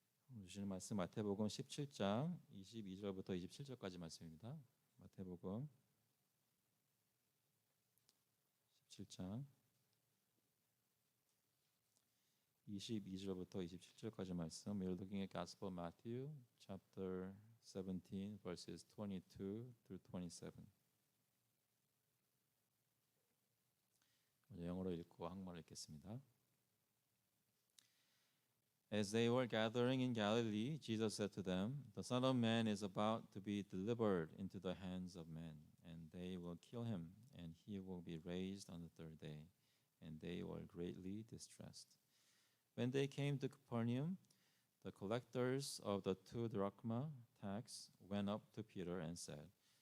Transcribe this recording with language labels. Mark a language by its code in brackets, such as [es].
[ko] 오늘 주시는 말씀 마태복음 17장 22절부터 27절까지 말씀입니다. 마태복음 17장 22절부터 27절까지 말씀. [en] We're looking at Gospel of Matthew chapter 17 verses 22 through 27. [ko] 먼저 영어로 읽고 한국말로 읽겠습니다. [en] As they were gathering in Galilee, Jesus said to them, "The Son of Man is about to be delivered into the hands of men, and they will kill him, and he will be raised on the third day." And they were greatly distressed. When they came to Capernaum, the collectors of the 2 drachma tax went up to Peter and said,